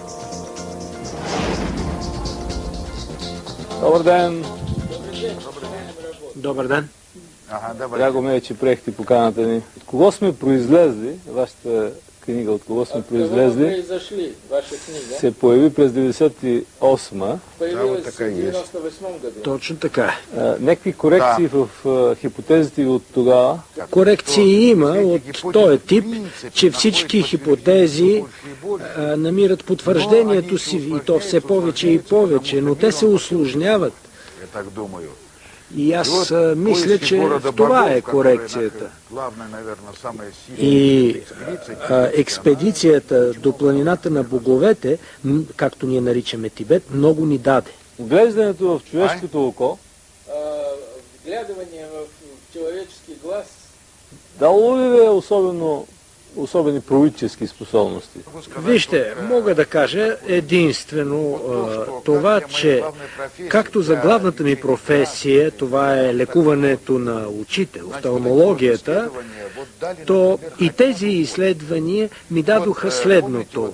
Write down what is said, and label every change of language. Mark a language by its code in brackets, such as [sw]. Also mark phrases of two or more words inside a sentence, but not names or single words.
[bg] Добър ден! Добър ден. Драго ме е, че приехте поканата ни. От кого сме произлезли, вашата книга "От кого сме произлезли", ваша книга се появи през 98-ма. [ru] Появилась в 98 году. [bg] Точно така. Някакви корекции в хипотезите от тогава? Корекции има от този тип, че всички хипотези намират потвърждението си и то все повече и повече, но те се усложняват. И аз мисля, че в това е корекцията. И експедицията до планината на боговете, както ние наричаме Тибет, много ни даде. Глеждането в човешкото око, [ru] Вглядывание в человеческий глаз [bg] дало ли е особени пророчески способности? Вижте, мога да кажа единствено това, че както за главната ми професия, това е лекуването на очите, офталмологията, то и тези изследвания ми дадоха следното.